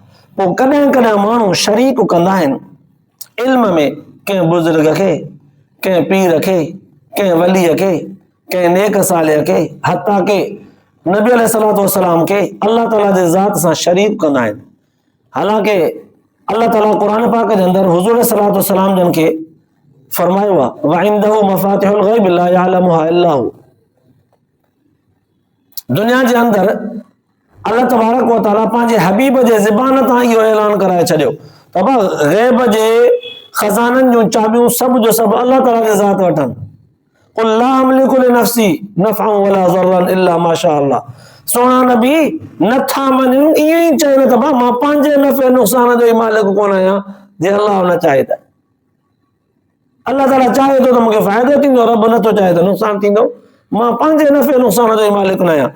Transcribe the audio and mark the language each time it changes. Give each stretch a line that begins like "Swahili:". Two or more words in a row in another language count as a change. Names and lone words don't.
Sindhi: पोइ कॾहिं कॾहिं माण्हू शरीक कंदा आहिनि इल्म में, कंहिं बुज़ुर्ग खे, कंहिं पीर खे, कंहिं वलीअ खे, कंहिं नेक सालिह खे, हता के नबी
Arabic: عليه الصلاة والسلام
Sindhi: खे अल्लाह ताला जे ज़ात सां शरीक कंदा आहिनि। हालांकि अल्लाह ताला क़ुरान पाक जे अंदरि हुज़ूर
Arabic: عليه الصلاة والسلام
Sindhi: जन खे फरमायो आहे,
Arabic: وعنده مفاتح الغيب لا يعلمها إلا هو,
Sindhi: दुनिया जे अंदरि
Arabic: الله تبارك وتعالى
Sindhi: पंहिंजे हबीब जे ज़बान तां इहो ऐलान कराए छॾियो त ग़ैब जे खज़ाननि जूं चाबियूं सभु जो सभु अल्लाह ताला जे ज़ात वटि आहिनि।
Arabic: قل لا أملك لنفسي نفعا ولا ضرا إلا ما شاء الله,
Sindhi: सोना नबी नथा मञनि, ईअं ई चयो त मां पंहिंजे नफ़े नुक़सान जो ई मालिक कोन आहियां, जे अल्लाह न चाहे त। अल्लाह ताला चाहे थो त मूंखे फ़ाइदो थींदो, रब नथो चाहे त नुक़सान थींदो, मां पंहिंजे नफ़े नुक़सान जो ई मालिक न आहियां।